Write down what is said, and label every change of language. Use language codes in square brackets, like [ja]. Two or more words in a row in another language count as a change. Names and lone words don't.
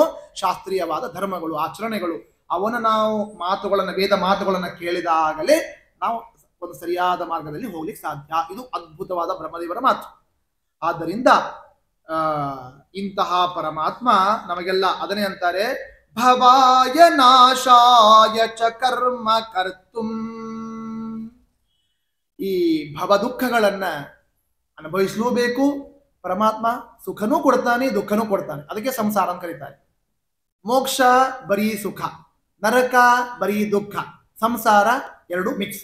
[kn] ಶಾಸ್ತ್ರೀಯವಾದ ಧರ್ಮಗಳು, ಆಚರಣೆಗಳು. ಅವನ ನಾವು ಮಾತುಗಳನ್ನ, ವೇದ ಮಾತುಗಳನ್ನ ಕೇಳಿದಾಗಲೇ ನಾವು ಒಂದು ಸರಿಯಾದ ಮಾರ್ಗದಲ್ಲಿ ಹೋಗ್ಲಿಕ್ಕೆ ಸಾಧ್ಯ. ಇದು ಅದ್ಭುತವಾದ ಬ್ರಹ್ಮದೇವರ ಮಾತು. ಆದ್ದರಿಂದ ಇಂತಹ ಪರಮಾತ್ಮ ನಮಗೆಲ್ಲ ಅದನ್ನೇ ಅಂತಾರೆ, [sa] ಭವಾಯ ನಾಶಾಯ ಚ ಕರ್ಮ ಕರ್ತುಂ. [kn] ಈ ಭವ ದುಃಖಗಳನ್ನ ಅನುಭವಿಸಲೂಬೇಕು ಪರಮಾತ್ಮ. ಸುಖನೂ ಕೊಡ್ತಾನೆ, ದುಃಖನೂ ಕೊಡ್ತಾನೆ. ಅದಕ್ಕೆ ಸಂಸಾರ ಅಂತ ಕರೀತಾರೆ. ಮೋಕ್ಷ ಬರೀ ಸುಖ, ನರಕ ಬರೀ ದುಃಖ, ಸಂಸಾರ ಎರಡು ಮಿಕ್ಸ್.